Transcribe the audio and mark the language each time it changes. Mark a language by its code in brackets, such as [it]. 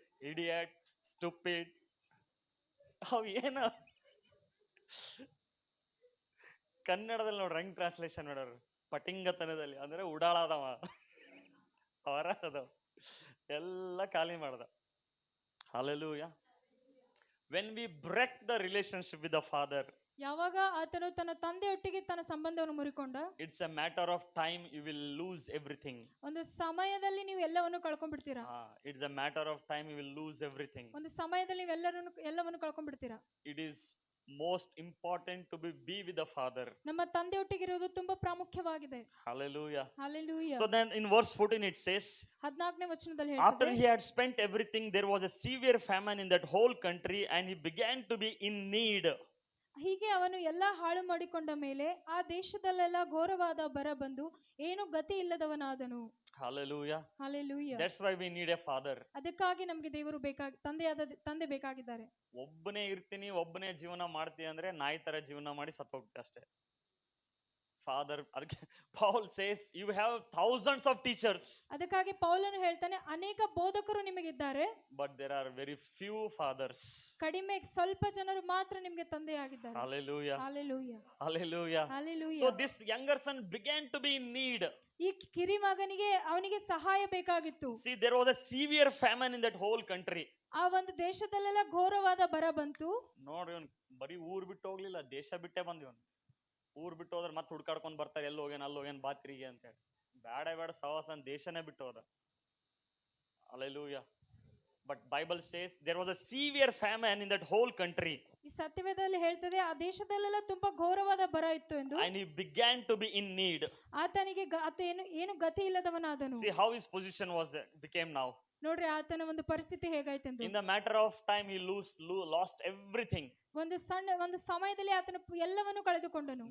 [kn] Idiot, stupid, ಅವು ಏನು ಕನ್ನಡದಲ್ಲಿ ನೋಡ್ರಿ ಹೆಂಗ್ ಟ್ರಾನ್ಸ್ಲೇಷನ್ ಮಾಡೋರು. ಪಟಿಂಗತನದಲ್ಲಿ ಅಂದ್ರೆ ಉಡಾಳಾದವ, ಅವರ ಅದಾವ ಎಲ್ಲ ಖಾಲಿ ಮಾಡ್ದ. [en] Hallelujah. When we break the relationship with the father, [kn] ಯಾವಾಗ ಆತನು ತನ್ನ ತಂದೆಯೊಟ್ಟಿಗೆ ತನ್ನ ಸಂಬಂಧವನ್ನು ಮುರಿಕೊಂಡ, [en] it's a matter of time you will lose everything. [kn] ಒಂದು ಸಮಯದಲ್ಲಿ ನೀವು ಎಲ್ಲವನ್ನು ಕಳ್ಕೊಂಡ್ಬಿಡ್ತೀರಾ. [en] It's a matter of time you will lose everything. [kn] ಒಂದು ಸಮಯದಲ್ಲಿ ನೀವು ಎಲ್ಲವನ್ನು ಕಳ್ಕೊಂಡ್ಬಿಡ್ತೀರಾ. [en] It is most important to be with the father. [kn] ನಮ್ಮ ತಂದೆಯೊಟ್ಟಿಗೆ ಇರೋದು ತುಂಬಾ ಪ್ರಾಮುಖ್ಯವಾಗಿದೆ. [en] Hallelujah. Hallelujah. So then in verse 14 it says, [kn] 14ನೇ ವಚನದಲ್ಲಿ [en] after [kn] ಹೇಳ್ತದೆ, [en] he had spent everything, there was a severe famine in that whole country and he began to be in need. [kn] ಹೀಗೆ ಅವನು ಎಲ್ಲಾ ಹಾಳು ಮಾಡಿಕೊಂಡ ಮೇಲೆ ಆ ದೇಶದಲ್ಲೆಲ್ಲ ಘೋರವಾದ ಬರ ಬಂದು ಏನು ಗತಿ ಇಲ್ಲದವನಾದನು. [en] Hallelujah. Hallelujah. That's why we need a father. [kn] ಅದಕ್ಕಾಗಿ ನಮಗೆ ದೇವರು ತಂದೆ ಬೇಕಾಗಿದ್ದಾರೆ. ಒಬ್ಬನೇ ಇರ್ತೀನಿ, ಒಬ್ಬನೇ ಜೀವನ ಮಾಡ್ತೀನಿ ಅಂದ್ರೆ ನಾಯಿ ತರ ಜೀವನ ಮಾಡಿ ಸತ್ತು ಹೋಗ್ತೀವಿ ಅಷ್ಟೇ. [en] father, [kn] ಅದಕ್ಕೆ [en] Paul says you have thousands of teachers. [kn] ಅದಕ್ಕಾಗಿ ಪೌಲನು ಹೇಳ್ತಾನೆ, ಅನೇಕ ಬೋಧಕರು ನಿಮಗಿದ್ದಾರೆ, [en] But there are very few fathers. [kn] ಕಡಿಮೆ ಸ್ವಲ್ಪ ಜನರು ಮಾತ್ರ ನಿಮಗೆ ತಂದೆಯಾಗಿದ್ದಾರೆ. [en] Hallelujah. Hallelujah. Hallelujah. Hallelujah. So this younger son began to be in need. [kn] ಈ ಕಿರಿ ಮಗನಿಗೆ ಅವನಿಗೆ ಸಹಾಯ ಬೇಕಾಗಿತ್ತು. [en] See, there was a severe famine in that whole country. [kn] ಆ ಒಂದು ದೇಶದಲ್ಲೆಲ್ಲ ಘೋರವಾದ ಬರ ಬಂತು. ನೋಡಿ, ಇವನು ಬರೀ ಊರ್ ಬಿಟ್ಟು ಹೋಗ್ಲಿಲ್ಲ, ದೇಶ ಬಿಟ್ಟೆ ಬಂದಿವನು. ಊರ್ ಬಿಟ್ಟು ಹೋದ್ರೆ ಮತ್ತೆ ಹುಡ್ಕಾಡ್ಕೊಂಡ್ ಬರ್ತಾರೆ, ಎಲ್ಲಿ ಹೋಗ್ಯಾನ ಅಲ್ಲಿ ಹೋಗ್ಯಾನ ಬಾತ್ರಿಗೆ ಅಂತ ಹೇಳಿ. ಬೇಡ ಸವಾಸನ್ ದೇಶನೇ ಬಿಟ್ಟು ಹೋದ. Hallelujah. [en] But Bible says there was a severe famine in that whole country. [kn] ಈ ಸತ್ಯವೇದದಲ್ಲಿ ಹೇಳ್ತದೆ ಆ ದೇಶದಲ್ಲೆಲ್ಲ ತುಂಬಾ ಘೋರವಾದ ಬರ ಇತ್ತು ಎಂದು. [en] And he began to be in need. [kn] ಆತನಿಗೆ ಏನು ಗತಿ ಇಲ್ಲದವನಾದನು. [en] See how his position became now. [kn] ನೋಡ್ರಿ ಆತನ ಒಂದು ಪರಿಸ್ಥಿತಿ ಹೇಗಾಯ್ತೆಂದು. [en] In the matter of time he lost everything. [kn] ಒಂದು ಸಮಯದಲ್ಲಿ ಆತನು ಎಲ್ಲವನ್ನು ಕಳೆದುಕೊಂಡನು.